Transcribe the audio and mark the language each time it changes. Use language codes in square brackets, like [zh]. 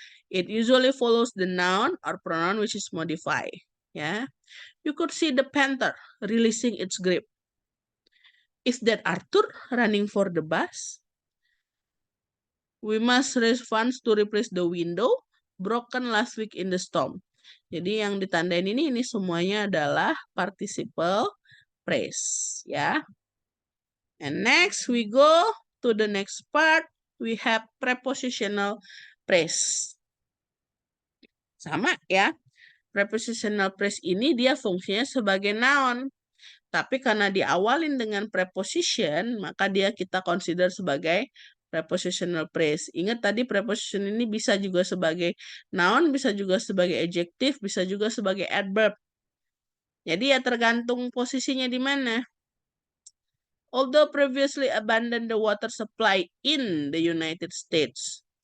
[en] It usually follows the noun or pronoun which is modified. Ya, you could see the panther releasing its grip. Is that Arthur running for the bus? We must raise funds to replace the window broken last week in the storm. [id] Jadi yang ditandain ini semuanya adalah participle phrase, ya. [en] And next we go to the next part. We have prepositional phrase. [id] Sama ya. Prepositional phrase ini dia fungsinya sebagai noun. Tapi karena diawalin dengan preposition, maka dia kita consider sebagai prepositional phrase. Ingat tadi preposition ini bisa juga sebagai noun, bisa juga sebagai adjective, bisa juga sebagai adverb. Jadi ya tergantung posisinya di mana. [en] Although previously abandoned the water supply in the United States.